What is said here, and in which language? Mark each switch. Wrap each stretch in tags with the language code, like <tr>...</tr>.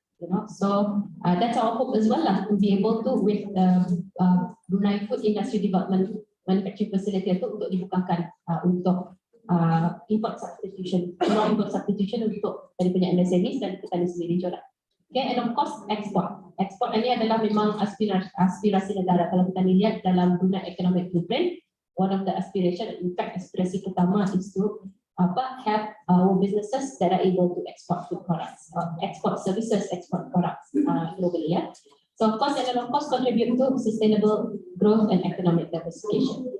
<en>You know, so that's our hope as well lah, to be able to with Brunei Food Industry Development Manufacturing Facility</en> <ms>itu untuk dibukakan untuk</ms> <en>import substitution</en> <ms>untuk dari punya MSMEs dan petani sendiri juga.</ms> <en>Okay, and of course export.</en> <ms>Export ini adalah memang aspirasi negara. Kalau kita lihat dalam</ms> <en>Brunei Economic Blueprint, one of the aspiration, in fact</en> <ms>aspirasi pertama</ms> <en>is to have our businesses that are able to export food products, export services, export products globally. Yeah. So of course, and of course contribute to sustainable growth and economic diversification.</en>